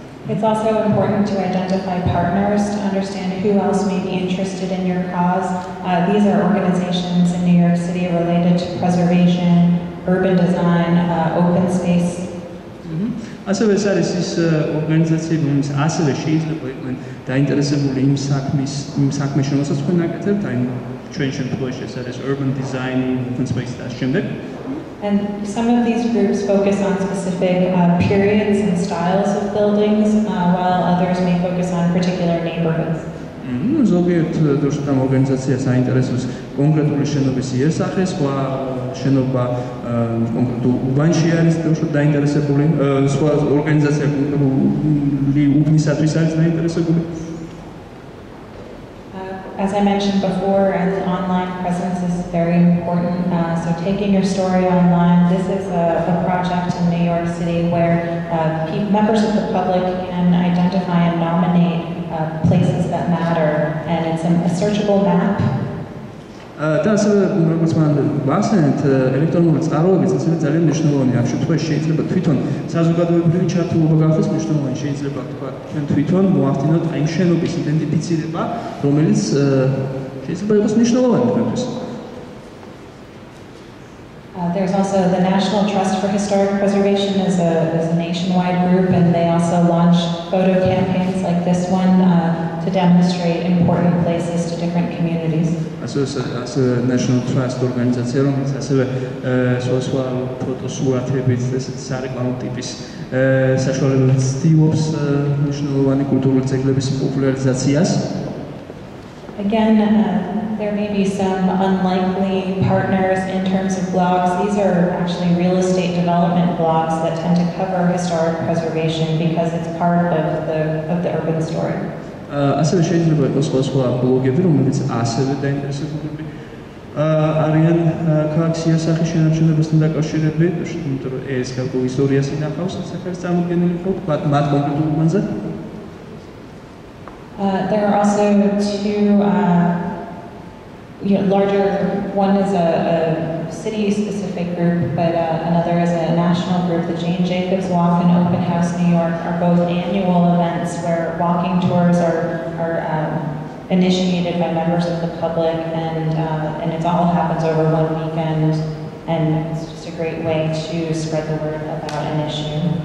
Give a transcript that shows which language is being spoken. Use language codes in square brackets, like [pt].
[en] It's also important to identify partners to understand who else may be interested in your cause. These are organizations in New York City related to preservation, urban design, open space. [ka] ასევე ეს არის ის ორგანიზაციები, რომელიც ასევე შეიძლება იყვნენ დაინტერესებული იმ საქმის რომელსაც თქვენ აკეთებთ, აი ჩვენ შემთხვევაში ეს არის [en] urban design, open space [ka] და შემდეგ. [en] And some of these groups focus on specific periods and styles of buildings, while others may focus on particular neighborhoods. [ka] ზოგიერთ დროში ამ ორგანიზაციას აინტერესებს კონკრეტული შენობის იერსახე, სხვა შენობა კონკრეტულ უბანში არის დაინტერესებული, სხვა ორგანიზაცია კონკრეტული უბნისათვის არის დაინტერესებული. [en] As I mentioned before, an online presence is very important. So taking your story online, this is a project in New York City where members of the public can identify and nominate places that matter, and it's a searchable map. [ka] და ასევე როგორც მან ვახსენეთ, ელექტრონული წყაროებიც ასევე ძალიან მნიშვნელოვანია. ამ შემთხვევაში შეიძლება თვითონ საზოგადოებრივი ჩართულობა გახდეს მნიშვნელოვანი. შეიძლება თქვა ჩვენ თვითონ მოახდინოთ აი შენობის იდენტიფიცირება, რომელიც შეიძლება იყოს მნიშვნელოვანი თქვენთვის. [en] There's also the National Trust for Historic Preservation is a nationwide group, and they also launch photo campaigns like this one to demonstrate important places to different communities. As a National Trust organization, [ka] რომელიც ასევე სხვა ფოტოსურათებით, ესეთი სარეკლამო ტიპის საშუალებებით ცდილობს მნიშვნელოვანი კულტურული ძეგლების პოპულარიზაციას. [en] Again, there may be some unlikely partners in terms of blogs. These are actually real estate development blogs that tend to cover historic preservation because it's part of the urban story. [ka] ასევე შეიძლება იყოს სხვა ბლოგები, რომლებიც ასევე დაინტერესებულები არიან ქალაქის იერსახის შენარჩუნებასთან დაკავშირებით, იმიტომ რომ ეს გარკვეულ ისტორიას ინახავს, საქართველოს წარმოდგენილი ხო, მათ კონკრეტულ უბანზე. [en] There are also two larger, one is a city-specific group, but another is a national group. The Jane Jacobs Walk and Open House New York are both annual events where walking tours are initiated by members of the public, and it all happens over one weekend, and it's just a great way to spread the word about an issue.